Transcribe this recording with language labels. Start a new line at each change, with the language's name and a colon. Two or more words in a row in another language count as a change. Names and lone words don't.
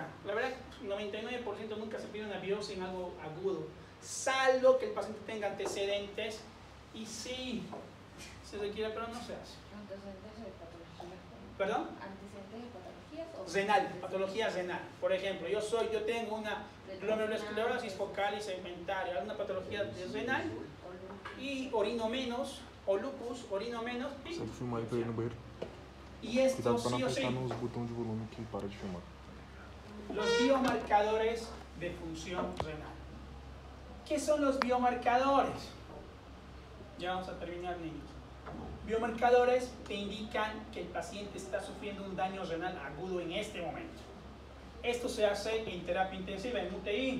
Spanish: La verdad, 99% nunca se pide una biopsia en algo agudo, salvo que el paciente tenga antecedentes, y sí, se requiere, pero no se hace. ¿Antecedentes de patología? ¿Perdón? ¿Antecedentes de patologías? O Renal, patología renal. Por ejemplo, yo tengo una glomerulosclerosis focal y segmentaria, alguna patología renal, y orino menos, o lupus, orino menos,
Portuguese: Só filmar aí pra ir no banheiro.
Spanish: y esto
Portuguese: Cuidado pra
Spanish: sí
Portuguese: não
Spanish: o sí.
Portuguese: apertar nos botões de volume que para de filmar.
Spanish: Los biomarcadores de función renal. ¿Qué son los biomarcadores? Ya vamos a terminar, niños. Biomarcadores te indican que el paciente está sufriendo un daño renal agudo en este momento. Esto se hace en terapia intensiva, en UTI.